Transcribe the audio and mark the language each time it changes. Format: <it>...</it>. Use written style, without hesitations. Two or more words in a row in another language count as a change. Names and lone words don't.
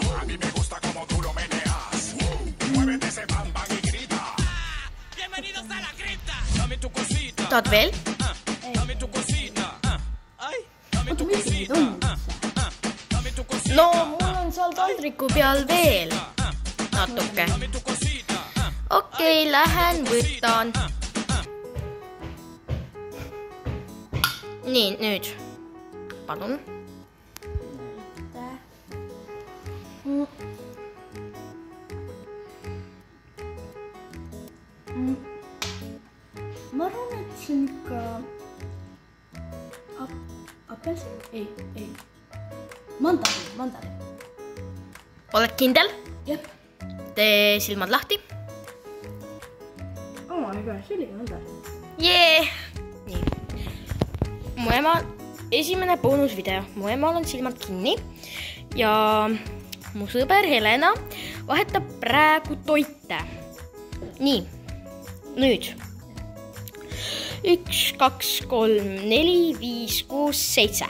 <es>A mí me gusta como tú lo meneas. Muévete ese bam bam y grita. Bienvenidos a la cripta. Dame tu cosita.</es> <et>Tahad veel?</et> <es>Dame tu cosita. Ay, dame tu cosita. Dame tu cosita.</es> <et>No, mul on seal taldriku peal veel natuke. Okei, lähen võtan. Nii, nüüd. Palun. Ma arvan, et see on ikka apelsin? Ei. Mandarin. Oled kindel? Jep. Tee silmad lahti.</et> <en>Oh my gosh,</en> <et>see oli mandarin. Jee! Nii. Mu ema, esimene boonusvideo. Mu emal on silmad kinni ja mu sõber Helena vahetab praegu toite. Nii, nüüd. 1, 2, 3, 4, 5, 6, 7.</et>